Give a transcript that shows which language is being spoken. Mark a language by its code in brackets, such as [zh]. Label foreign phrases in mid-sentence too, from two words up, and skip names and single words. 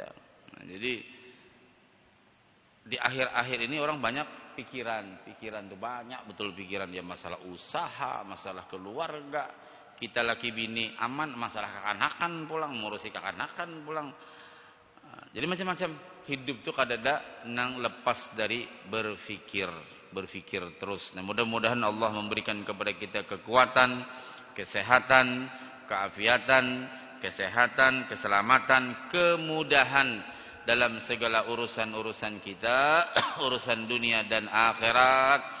[bjn] Nah, jadi di akhir-akhir ini orang banyak pikiran tuh banyak betul pikiran ya, masalah usaha, masalah keluarga. Kita laki bini aman, masalah kakanakan pulang, ngurusi kakanakan pulang. Jadi macam-macam hidup tuh kadada nang lepas dari berpikir terus. [id] Nah, mudah-mudahan Allah memberikan kepada kita kekuatan, kesehatan, keafiatan, keselamatan, kemudahan dalam segala urusan-urusan kita, urusan dunia dan akhirat.